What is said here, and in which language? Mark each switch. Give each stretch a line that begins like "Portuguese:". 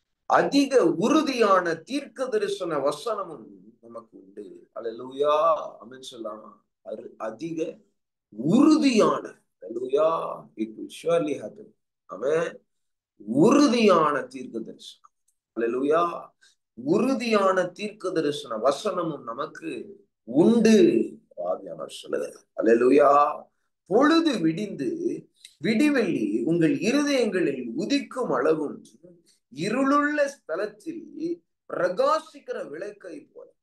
Tamil: அதிக உறுதியான தீர்க்க தரிசன வசனமும் நமக்கு உண்டு. அல்லேலூயா. ஆமென் சொல்லலாமா? அதிக உறுதியான,
English: Hallelujah, it will surely happen.
Tamil: ஆமென். உறுதியான தீர்க்க தரிசனம். அல்லேலூயா. உறுதியான தீர்க்க தரிசன வசனமும் நமக்கு உண்டு. ஆவியானவர் சொல்லுகிறார். அல்லேலூயா. பொழுது விடிந்து விடிவெள்ளி உங்கள் இருதயங்களில் உதிக்கும் அளவும் இருளுள்ள ஸ்தலத்தில் பிரகாசிக்கிற விளக்கை போல.